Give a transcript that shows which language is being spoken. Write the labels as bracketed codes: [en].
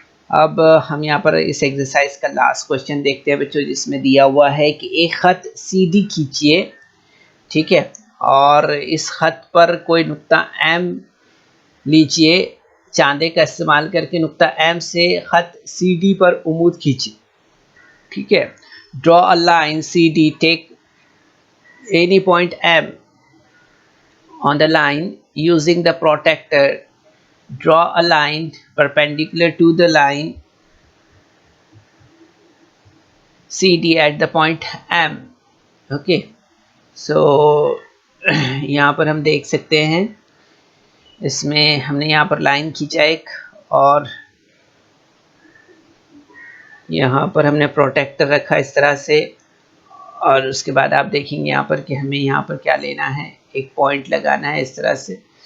[hi] अब हम यहाँ पर इस एक्सरसाइज का लास्ट क्वेश्चन देखते हैं बच्चों, जिसमें दिया हुआ है कि एक खत सी डी खींचिए, ठीक है, और इस खत पर कोई नुक्ता एम लीजिए, चांदे का इस्तेमाल करके नुक्ता एम से खत सी डी पर उमूद खींचिए, ठीक है। [en] Draw a line C D, take any point M on the line using the protractor. Draw a line perpendicular to the line CD at the point M. [hi] Okay, so यहाँ पर हम देख सकते हैं, इसमें हमने यहाँ पर लाइन खींचा एक, और यहाँ पर हमने प्रोटेक्टर रखा इस तरह से, और उसके बाद आप देखेंगे यहाँ पर कि हमें यहाँ पर क्या लेना है, एक पॉइंट लगाना है इस तरह से।